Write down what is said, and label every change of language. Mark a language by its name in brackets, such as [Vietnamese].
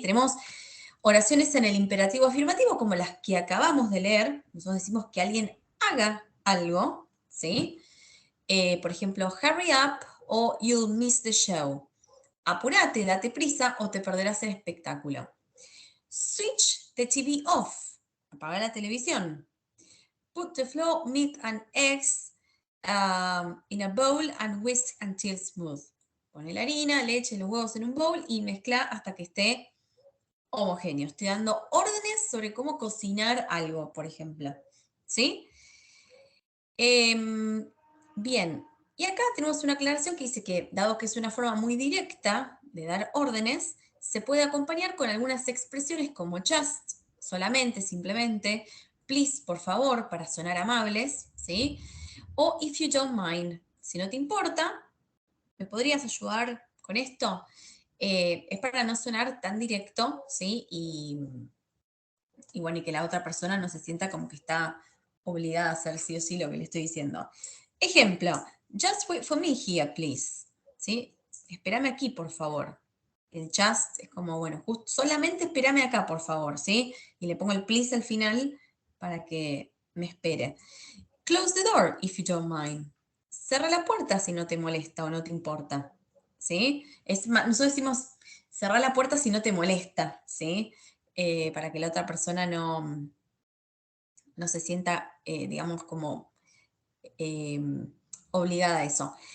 [Spanish] Tenemos oraciones en el imperativo afirmativo, como las que acabamos de leer. Nosotros decimos que alguien haga algo, ¿sí? Por ejemplo, [English] hurry up o you'll miss the show. [Spanish] Apúrate, date prisa o te perderás el espectáculo. [English] Switch the TV off. [Spanish] Apaga la televisión. [English] Put the flour, milk and eggs in a bowl and whisk until smooth. [Spanish] Pone la harina, leche, los huevos en un bowl y mezcla hasta que esté homogéneo. Estoy dando órdenes sobre cómo cocinar algo, por ejemplo. ¿Sí? Bien, y acá tenemos una aclaración que dice que, dado que es una forma muy directa de dar órdenes, se puede acompañar con algunas expresiones como just, solamente, simplemente, please, por favor, para sonar amables, ¿sí? O [English] if you don't mind, [Spanish] si no te importa, ¿me podrías ayudar con esto? Es para no sonar tan directo, ¿sí? Y bueno, y que la otra persona no se sienta como que está obligada a hacer sí o sí lo que le estoy diciendo. Ejemplo, [English] just wait for me here, please. [Spanish] ¿Sí? Espérame aquí, por favor. El just es como, bueno, solamente espérame acá, por favor, ¿sí? Y le pongo el please al final para que me espere. [English] Close the door if you don't mind. [Spanish] Cerra la puerta si no te molesta o no te importa, ¿sí? Nosotros decimos cerrar la puerta si no te molesta, ¿sí? Para que la otra persona no se sienta, digamos, como eh, obligada a eso.